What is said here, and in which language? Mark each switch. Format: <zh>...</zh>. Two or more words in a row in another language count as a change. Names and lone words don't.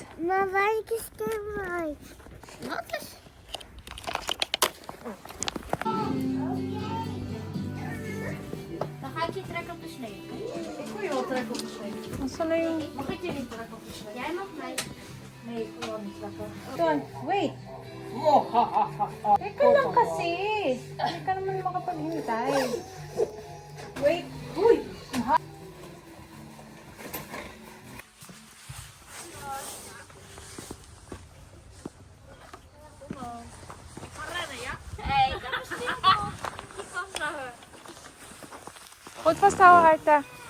<nl>Maar waar is de Wat is? Dan ga ik je trekken op de slee. Ik wil je wel trekken op de slee.</nl> <tl>Nasaan na yung...</tl> <nl>Mag ik je niet trekken op de slee? Jij mag mij. Nee, ik wil wel niet trekken.</nl> <tl>Doon, wait. Teka lang kasi. Hindi ka naman makapaghintay.</tl> <en>Wait. Uy!</en> <nl>Hey, dat is niet goed. Die past naar haar. Goed vasthouden, Arta.</nl>